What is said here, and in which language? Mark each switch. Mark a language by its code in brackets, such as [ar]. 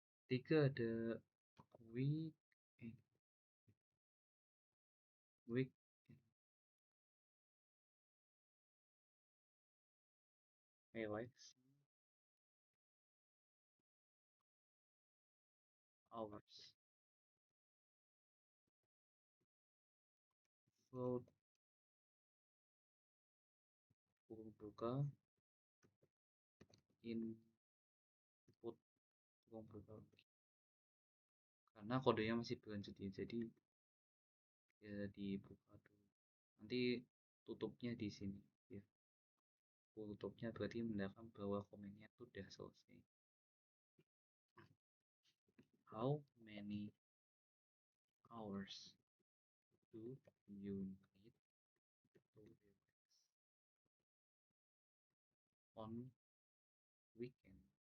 [id] Tiga ada [en] week, eh, week, [id] Alex, [en] hours. [id] Float buka input buka karena kodenya masih berlanjut ya, jadi ya dibuka dulu. Nanti tutupnya di sini ya. Tutupnya berarti menandakan bahwa komennya itu udah selesai. [en] How many hours do you need to relax on weekend?